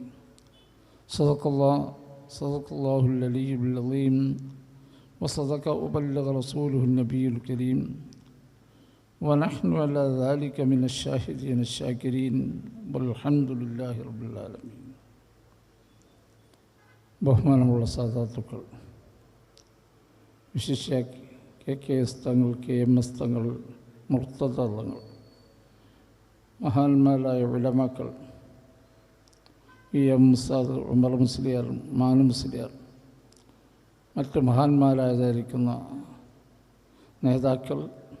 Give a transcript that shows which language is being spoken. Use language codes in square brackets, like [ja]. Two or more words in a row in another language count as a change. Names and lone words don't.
[ar] صدق الله العلي العظيم، وصدق وبلغ رسوله النبي الكريم، ونحن على ذلك من الشاهدين الشاكرين، والحمد لله رب العالمين. [ml] ബഹുമാനമുള്ള സാദാത്തുക്കൾ, വിശിഷ്യ KKS തങ്ങൾ, KMS തങ്ങൾ, മുർത്തദ തങ്ങൾ, മഹാന്മാരായ ഉലമാക്കൾ, EM ഉസ്താദ്, ഉമർ മുസ്ലിയാർ, മാനു മുസ്ലിയാർ, മറ്റ് മഹാന്മാരായതായിരിക്കുന്ന നേതാക്കൾ,